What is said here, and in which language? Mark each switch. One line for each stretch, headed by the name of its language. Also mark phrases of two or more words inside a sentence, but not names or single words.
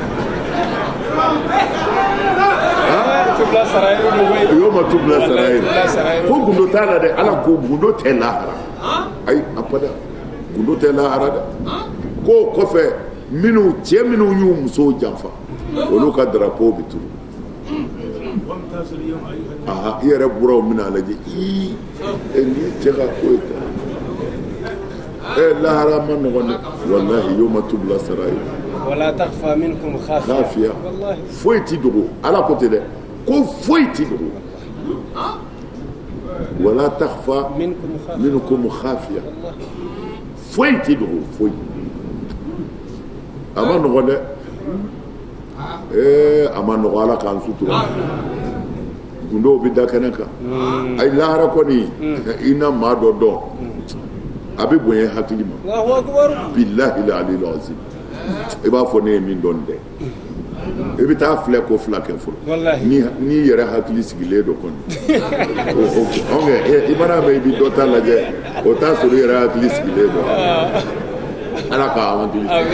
Bambara: la
Arabic: يوم تبلى السرائر
Bambara: ko gundo t'a la dɛ ala ko gundo tɛ lahara ayi abada gundo tɛ lahara dɛ ko kɔfɛ cɛ minnu y'u musow janfa olu ka drapeau bɛ turu i yɛrɛ buraw bɛna lajɛ nin cɛ ka ko ye tan lahara ma nɔgɔn dɛ
Arabic: والله يوم تبلى السرائر ولا تخفى منكم خافية
Bambara: foyi ti dogo ala ko tɛ dɛ ko foyi ti dogo
Arabic: ولا تخفى منكم خافية
Bambara: foyi ti dogo foyi a ma nɔgɔn dɛ a ma nɔgɔn ala k'an sutura gundow bɛ da kɛnɛ kan ayi lahara kɔni i na maa dɔ dɔn a bɛ bonya hakili ma
Arabic: بالله العلي العظيم
Bambara: i b'a fɔ ne ye min dɔn dɛ i bɛ taa filɛ ko fila kɛ fɔlɔ n'i yɛrɛ hakili sigilen don kɔni i mana mɛn i bɛ dɔ ta lajɛ o t'a sɔrɔ i yɛrɛ hakili sigilen don ala ka hakili